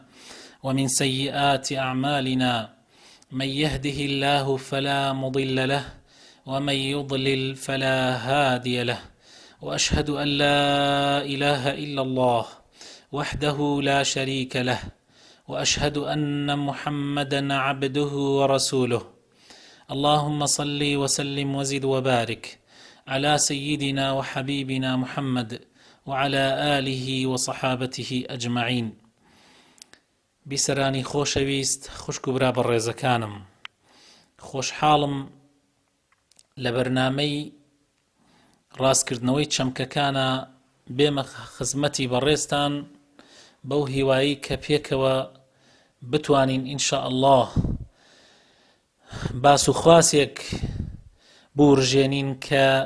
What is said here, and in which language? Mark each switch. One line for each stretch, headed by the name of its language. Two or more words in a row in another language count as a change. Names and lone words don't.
Arabic: ومن سيئات أعمالنا من يهده الله فلا مضل له ومن يضلل فلا هادي له وأشهد أن لا إله إلا الله وحده لا شريك له وأشهد أن محمدا عبده ورسوله اللهم صل وسلم وزد وبارك على سيدنا وحبيبنا محمد وعلى آله وصحابته أجمعين.
Central Kurdish: بسرانی خۆشەویست خوشک و برا بەڕێزەکانم، خۆشحاڵم لە بەرنامەی ڕاستکردنەوەی چەمکەکانە بێمە خزمەتی بەڕێزتان بەو هیوایی کە پێکەوە بتوانین
Arabic: ئینشاء الله
Central Kurdish: باس و خواسێک بورژێنین کە